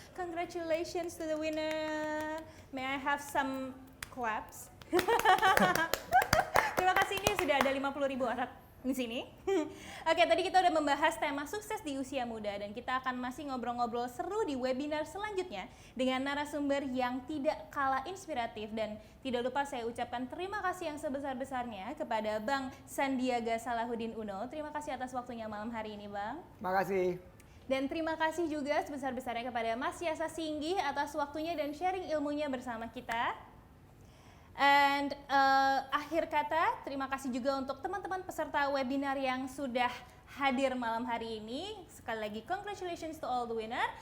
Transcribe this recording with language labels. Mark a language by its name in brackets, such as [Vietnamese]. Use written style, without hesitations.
[English] Congratulations to the winner. May I have some claps? [Indonesian] Terima kasih, ini sudah ada 50.000 orang di sini. Oke, tadi kita udah membahas tema sukses di usia muda dan kita akan masih ngobrol-ngobrol seru di webinar selanjutnya dengan narasumber yang tidak kalah inspiratif. Dan tidak lupa saya ucapkan terima kasih yang sebesar-besarnya kepada Bang Sandiaga Salahuddin Uno. Terima kasih atas waktunya malam hari ini, Bang. Makasih. Dan terima kasih juga sebesar-besarnya kepada Mas Yasa Singgi atas waktunya dan sharing ilmunya bersama kita. And akhir kata, terima kasih juga untuk teman-teman peserta webinar yang sudah hadir malam hari ini. Sekali lagi, [English] congratulations to all the winner.